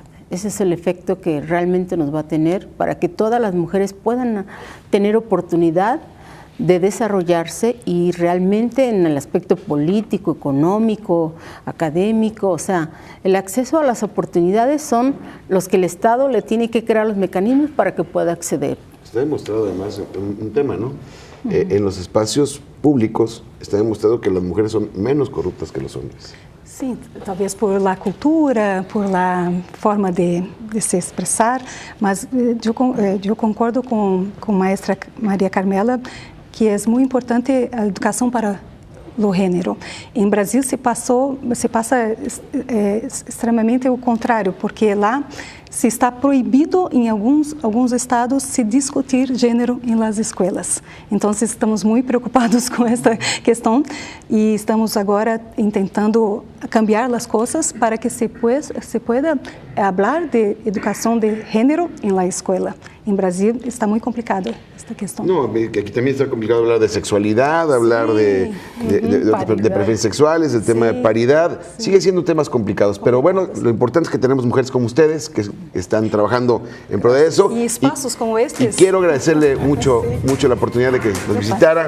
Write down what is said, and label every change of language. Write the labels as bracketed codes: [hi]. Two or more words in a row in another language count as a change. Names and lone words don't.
[es] Ese es el efecto que realmente nos va a tener para que todas las mujeres puedan tener oportunidad de desarrollarse y realmente en el aspecto político, económico, académico, o sea, el acceso a las oportunidades son los que el Estado le tiene que crear los mecanismos para que pueda acceder. Está demostrado además un tema, ¿no? En los espacios públicos está demostrado que las mujeres son menos corruptas que los hombres. [pt] Sim, talvez [es] por la cultura, por la forma [pt] de se expressar, mas eu concordo com a maestra Maria Carmela que é muito importante a educação para o gênero. Em Brasil se passa extremamente o contrário, porque lá se está proibido em alguns estados se discutir gênero em las escolas. Então estamos muito preocupados com esta questão e estamos agora tentando cambiar as coisas para que se pueda falar de educação de gênero em la escola. Em Brasil está muito complicada esta questão. [es] No, que aquí también está complicado hablar de sexualidad, hablar de preferencias sexuales, del tema de paridad. Sigue siendo temas complicados, pero bueno, lo importante es que tenemos mujeres como ustedes que están trabajando en pro de eso. Y espacios como estos. Y quiero agradecerle mucho la oportunidad de que nos visitara.